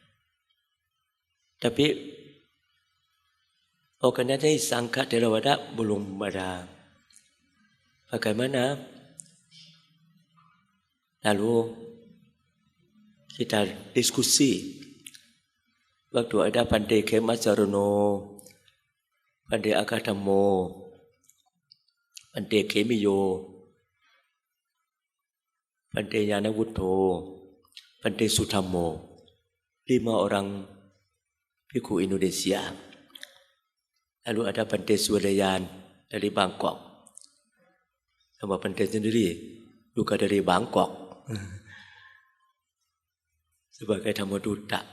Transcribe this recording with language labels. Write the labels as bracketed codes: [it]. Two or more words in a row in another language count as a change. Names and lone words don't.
[id] Tapi organisasi Sangka Theravada belum ada. Bagaimana? Lalu kita diskusi. Waktu ada Bante Khema Sarono, Bante Akadamo, Bante Khemiyo, Bante Yana Wutto, Bante Sutamo, 5 orang biku Indonesia. Lalu ada Bante Suwadayan dari Bangkok. Sama Bante sendiri juga dari Bangkok. Sebagai Dhammaduta.